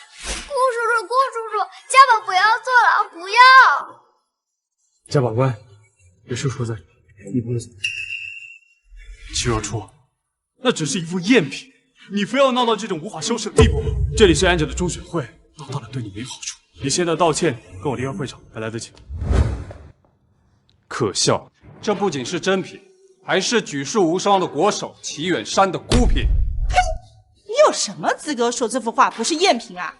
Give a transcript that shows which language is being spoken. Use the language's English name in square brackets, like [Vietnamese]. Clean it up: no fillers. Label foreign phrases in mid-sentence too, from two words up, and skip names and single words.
[Chinese] 顧叔叔，家寶不要坐牢，不要！家寶乖，有叔叔在，你不能走。齊若初，那只是一副赝品，你非要鬧到這種無法收拾的地步。這裡是安家的中選會，鬧大了對你沒好處。你現在道歉，跟我離開會場還來得及。可笑，這不僅是真品，還是舉世無雙的國手齊遠山的孤品。嘿，你有什麼資格說這幅畫不是赝品啊？